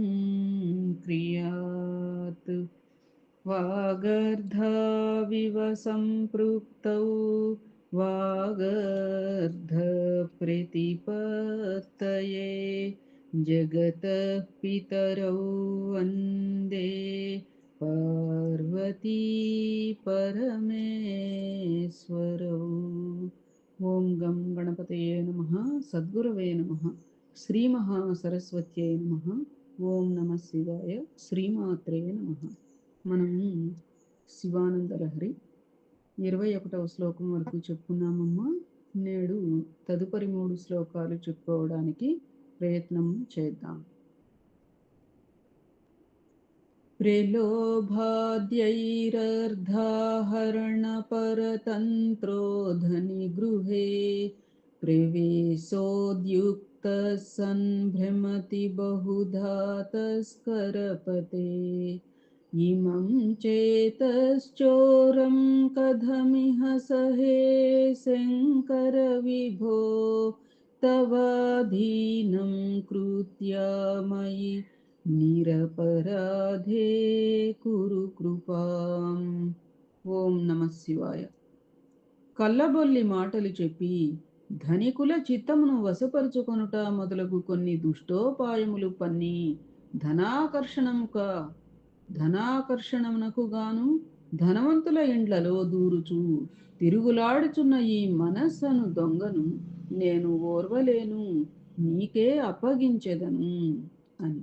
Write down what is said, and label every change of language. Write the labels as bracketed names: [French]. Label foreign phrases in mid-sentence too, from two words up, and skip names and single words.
[Sanskrit] क्रियात् वागर्धाविव सम्पृक्तौ वागर्धप्रतिपत्तये जगतः पितरौ वन्दे पार्वती परमेश्वरौ ఓం గం గణపతయే నమః సద్గురవే నమః శ్రీ మహాసరస్వత్యై నమః ఓం నమః శివాయ శ్రీమాత్రే నమః. [Telugu] మనం శివానంద లహరి 21వ శ్లోకం వరకు చెప్పుకున్నామమ్మా. నేడు తదుపరి 3 శ్లోకాలు చెప్పుకోవడానికి ప్రయత్నం చేద్దాం. [Sanskrit] प्रलोभाद्यैरर्धाहरणपरतन्त्रो धनिगृहे प्रवेशोद्युक्तः सन्भ्रमति बहुधा तस्करपते इमं चेतश्चोरं कथमिह सहे शङ्कर विभो तवाधीनं कृत्या मयि నిరపరాధే కురు కృపాం. ఓం నమ శివాయ. [Telugu] కల్లబొల్లి మాటలు చెప్పి ధనికుల చిత్తమును వశపరుచుకొనుట మొదలగు కొన్ని దుష్టోపాయములు పన్ని ధనాకర్షణమునకు గాను ధనవంతుల ఇండ్లలో దూరుచు తిరుగులాడుచున్న ఈ మనస్సను దొంగను నేను ఓర్వలేను, నీకే అప్పగించెదను అని.